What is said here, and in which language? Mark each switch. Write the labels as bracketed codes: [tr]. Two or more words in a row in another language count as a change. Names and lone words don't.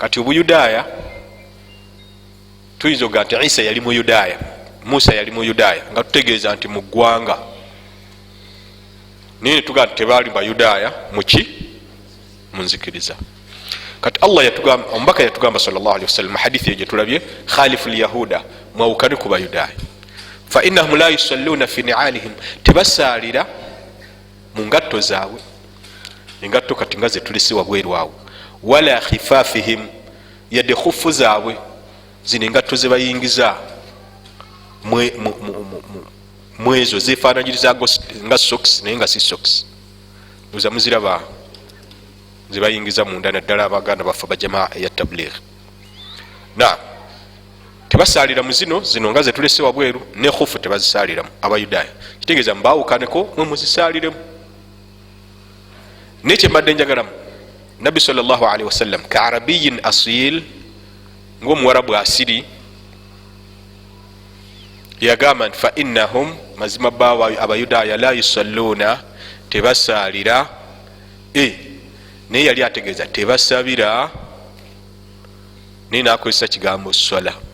[lg] kati obuyudaaya tuyinza okuga nti Isa yali muyudaaya, Musa yali muyudaaya nga tutegeeza nti mu ggwanga, naye netugaa nti tebaali bayudaaya muki munzikiriza. Kati Allah yatugamba, omubaka yatugamba [ar] صلى الله عليه وسلم [lg] hadithi eyo gyetulabye, [ar] خالفوا اليهود, [lg] mwawukane ku bayudaaya, [ar] فإنهم لا يصلون في نعالهم, [lg] tebasaalira mu ngatto zaabwe, engatto kati nga zetulese wabweru awo, [ar] ولا خفافهم, [lg] yadde khufu zaabwe, zino engatto zebayingiza mwezo zefaananyiriza nga socks naye nga si socks, uza muziraba zebayingiza munda, naddala abaganda baffe bajamaa eya tabligh. Na tebasaalira mu zino nga zetulese wabweru, ne khufu tebazisaaliramu abayudaaya, kitegeeza mbawukaneko mwe muzisaaliremu. Nekye mbadde njagalamu nabbi [ar] صلى الله عليه وسلم كعربي أصيل, [lg] ng'omuwarabu asiri, yagamba nti [ar] فإنهم, [lg] mazima bawa abayudaaya, [ar] لا يصلون, [lg] tebasaalira, naye yali ategeeza tebasabira, naye nakozesa kigambo swala.